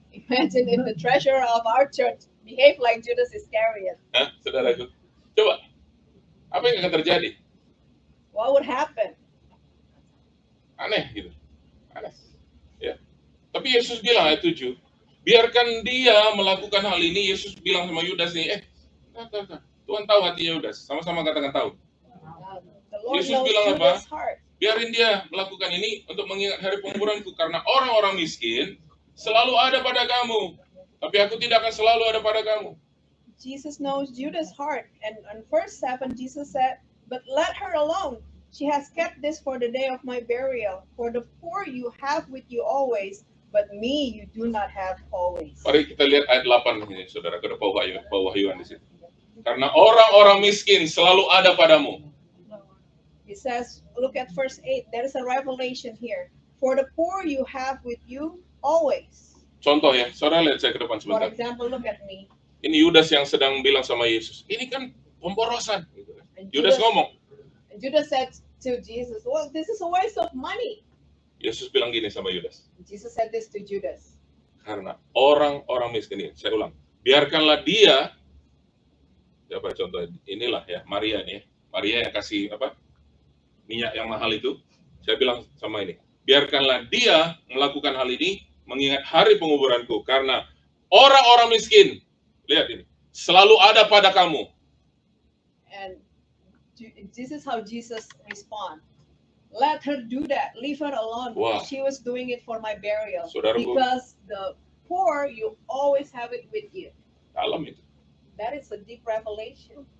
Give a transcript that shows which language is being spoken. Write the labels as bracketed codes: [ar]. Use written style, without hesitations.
[en] Imagine if the treasurer of our church behaved like Judas Iscariot. [id] Saudaraku, coba, apa yang akan terjadi? [en] What would happen? [id] Aneh gitu, aneh. Ya. Tapi Yesus bilang ayat 7, biarkan dia melakukan hal ini. Yesus bilang sama Yudas nih, Tuhan tahu hatinya Yudas, sama-sama katakan tahu. Yesus bilang apa? Biarin dia melakukan ini untuk mengingat hari penguburanku, karena orang-orang miskin selalu ada pada kamu, tapi aku tidak akan selalu ada pada kamu. [en] Jesus knows Judas' heart. And on verse 7, Jesus said, "But let her alone. She has kept this for the day of my burial. For the poor you have with you always, but me you do not have always." [id] Mari kita lihat ayat 8 ini, saudara, ke pewahyuan di situ. Karena orang-orang miskin selalu ada padamu. [en] It says, look at verse 8. There is a revelation here. For the poor you have with you always. [id] Contoh ya, saudara lihat saya ke depan [en] For [id] sebentar. [en] example, look at me. [id] Ini Yudas yang sedang bilang sama Yesus, ini kan pemborosan. [en] And [id] Yudas ngomong, [en] Judas said to Jesus, "Well, this is a waste of money." [id] Yesus bilang gini sama Yudas, [en] Jesus said this to Judas. [id] karena orang-orang miskin ini, saya ulang, biarkanlah dia, siapa contoh, inilah ya, Maria nih, Maria yang kasih minyak yang mahal itu, saya bilang sama ini, biarkanlah dia melakukan hal ini, mengingat hari penguburanku, karena orang-orang miskin, lihat ini, selalu ada pada kamu. [en] And this is how Jesus respond. Let her do that. Leave her alone. Wow. She was doing it for my burial. [id] Saudaraku. [en] Because the poor, you always have it with you. [id] Dalam itu, [en] That is a deep revelation.